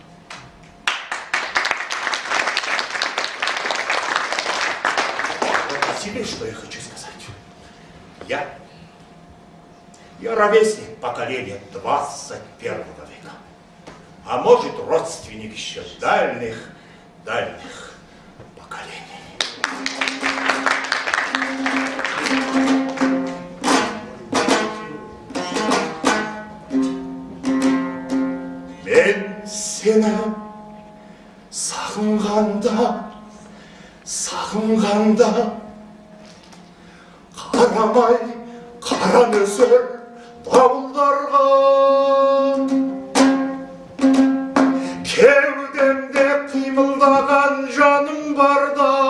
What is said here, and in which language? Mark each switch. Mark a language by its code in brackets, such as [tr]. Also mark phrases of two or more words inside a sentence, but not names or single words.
[ru] Вот о себе, что я хочу сказать. Я ровесник поколения 21 века. А может, родственник еще дальних поколений. [kk] Мен сені сағынғанда қарамай қара нөсер дауылдарға кеудемде қимылдаған жаным барда